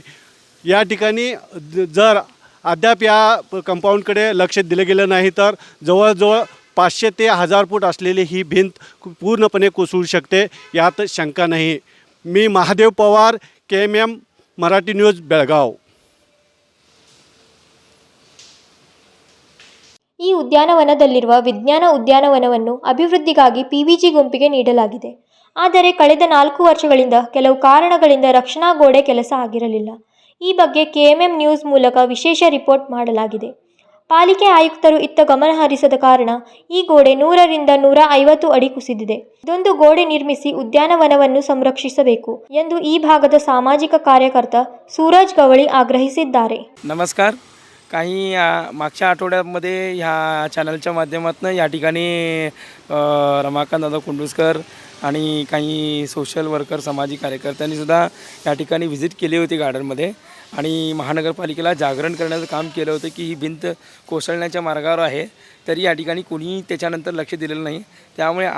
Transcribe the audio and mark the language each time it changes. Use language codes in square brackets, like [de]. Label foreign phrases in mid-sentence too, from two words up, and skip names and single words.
[mr] या ठिकाणी जर अद्याप या कंपाऊंडकडे लक्ष दिलं गेलं नाही तर जवळजवळ 500 ते 1000 फूट असलेली ही भिंत पूर्णपणे कोसळू शकते, यात शंका नाही. मी महादेव पवार, KMM मराठी न्यूज, बेळगाव. [kn] ಈ ಉದ್ಯಾನವನದಲ್ಲಿರುವ ವಿಜ್ಞಾನ ಉದ್ಯಾನವನವನ್ನು ಅಭಿವೃದ್ಧಿಗಾಗಿ PVG ಗುಂಪಿಗೆ ನೀಡಲಾಗಿದೆ. ಆದರೆ ಕಳೆದ 4 ವರ್ಷಗಳಿಂದ ಕೆಲವು ಕಾರಣಗಳಿಂದ ರಕ್ಷಣಾ ಗೋಡೆ ಕೆಲಸ ಆಗಿರಲಿಲ್ಲ. ಈ ಬಗ್ಗೆ KMM ನ್ಯೂಸ್ ಮೂಲಕ ವಿಶೇಷ ರಿಪೋರ್ಟ್ ಮಾಡಲಾಗಿದೆ. ಪಾಲಿಕೆ ಆಯುಕ್ತರು ಇತ್ತ ಗಮನ ಹರಿಸದ ಕಾರಣ ಈ ಗೋಡೆ 100ರಿಂದ 150 ಅಡಿ ಕುಸಿದಿದೆ. ಇದೊಂದು ಗೋಡೆ ನಿರ್ಮಿಸಿ ಉದ್ಯಾನವನವನ್ನು ಸಂರಕ್ಷಿಸಬೇಕು ಎಂದು ಈ ಭಾಗದ ಸಾಮಾಜಿಕ ಕಾರ್ಯಕರ್ತ सूरज गवळी ಆಗ್ರಹಿಸಿದ್ದಾರೆ. [mr] नमस्कार. काही मागच्या आठवड्यामध्ये ह्या चॅनलच्या माध्यमातून या ठिकाणी रमाकांत दादा कुंडुस्कर आणि काही [en] social worker [mr] सामाजिक कार्यकर्त्यांनीसुद्धा या ठिकाणी व्हिजिट केली होती गार्डनमध्ये आणि महानगरपालिकेला जागरण करण्याचं काम केलं होतं की ही भिंत कोसळण्याच्या मार्गावर आहे, तरी या ठिकाणी कोणीही त्याच्यानंतर लक्ष दिलेलं नाही.